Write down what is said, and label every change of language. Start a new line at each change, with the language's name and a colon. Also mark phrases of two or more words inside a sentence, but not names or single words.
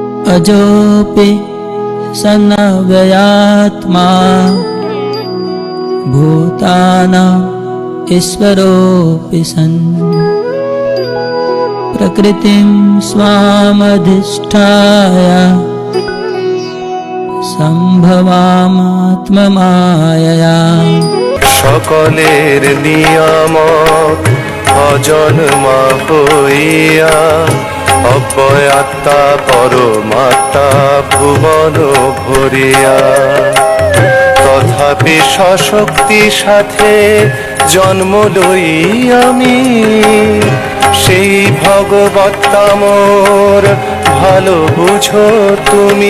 Sanskrit: अजोऽपि सन्नव्ययात्मा भूतानाम् ईश्वरोऽपि सन् प्रकृतिं स्वामधिष्ठाय सम्भवामात्ममायया।
Bangla: সকলের নিয়ামক অজন্মা হইয়া অব্যয় আত্মা পরমাত্মা ভুবন ভরিয়া তথাপি সশক্তি সাথে জন্ম লই আমি সেই ভগবত্তামর ভালো বুঝো তুমি।